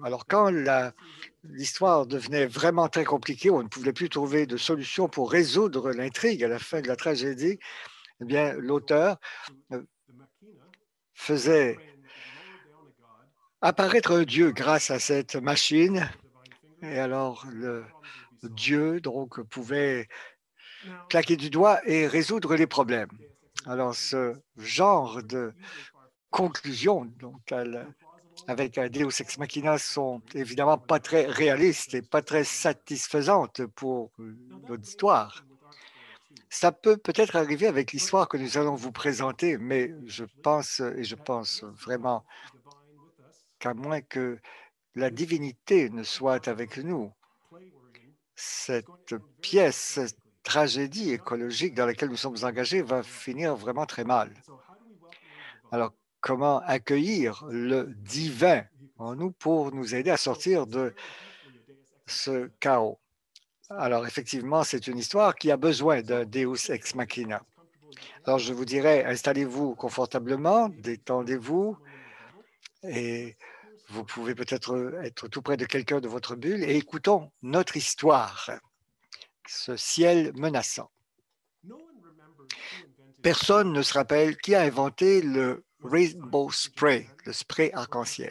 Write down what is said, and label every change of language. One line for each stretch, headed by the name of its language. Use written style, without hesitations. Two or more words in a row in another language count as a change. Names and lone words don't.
French: Alors quand l'histoire devenait vraiment très compliquée, on ne pouvait plus trouver de solution pour résoudre l'intrigue à la fin de la tragédie, eh bien l'auteur faisait apparaître un dieu grâce à cette machine et alors le dieu donc pouvait claquer du doigt et résoudre les problèmes. Alors ce genre de conclusion donc avec un
Latin: Deus ex machina
French: sont évidemment pas très réalistes et pas très satisfaisantes pour l'auditoire. Ça peut peut-être arriver avec l'histoire que nous allons vous présenter, mais je pense vraiment qu'à moins que la divinité ne soit avec nous, cette pièce, cette tragédie écologique dans laquelle nous sommes engagés va finir vraiment très mal. Alors, comment accueillir le divin en nous pour nous aider à sortir de ce chaos? Alors, effectivement, c'est une histoire qui a besoin d'un
Latin: Deus ex machina.
French: Alors, je vous dirais, installez-vous confortablement, détendez-vous et vous pouvez peut-être être tout près de quelqu'un de votre bulle et écoutons notre histoire, ce ciel menaçant. Personne ne se rappelle qui a inventé le Rainbow Spray, le spray arc-en-ciel.